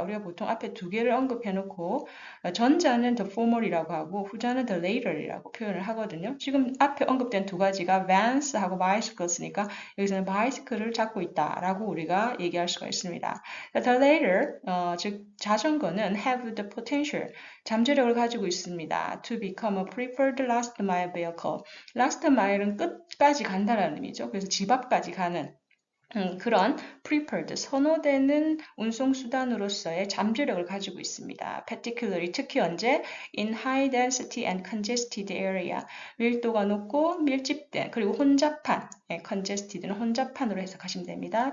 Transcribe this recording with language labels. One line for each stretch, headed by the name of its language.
Korean: 우리가 보통 앞에 두 개를 언급해 놓고 전자는 the former이라고 하고 후자는 the later이라고 표현을 하거든요. 지금 앞에 언급된 두 가지가 vans하고 bicycles니까 여기서는 bicycle를 잡고 있다라고 우리가 얘기할 수가 있습니다.
English: The later,
Korean: 즉 자전거는
English: have the potential,
Korean: 잠재력을 가지고 있습니다.
English: To become a preferred last mile vehicle.
Korean: last mile은 끝까지 간다는 의미죠. 그래서 집 앞까지 가는 그런 preferred, 선호되는 운송수단으로서의 잠재력을 가지고 있습니다. particularly, 특히 언제?
English: in high density and congested area,
Korean: 밀도가 높고 밀집된, 그리고 혼잡한, congested는 혼잡한으로 해석하시면 됩니다.